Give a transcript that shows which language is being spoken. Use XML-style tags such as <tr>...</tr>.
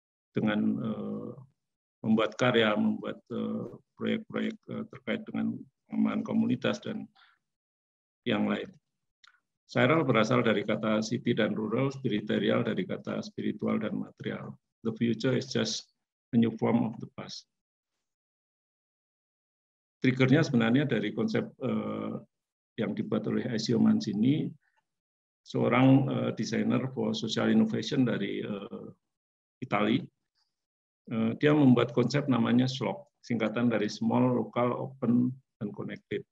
<id>Dengan membuat karya, membuat proyek-proyek terkait dengan pengembangan komunitas dan yang lain. Sairal berasal dari kata city dan rural, spiriterial dari kata spiritual dan material.</id> <en>The future is just a new form of the past.</en> <id>Triggernya sebenarnya dari konsep yang dibuat oleh Ezio Mancini, seorang desainer</id> <en>for social innovation</en> <id>dari Italia. Dia membuat konsep namanya SLOC, singkatan dari Small, Local, Open, dan Connected.</id>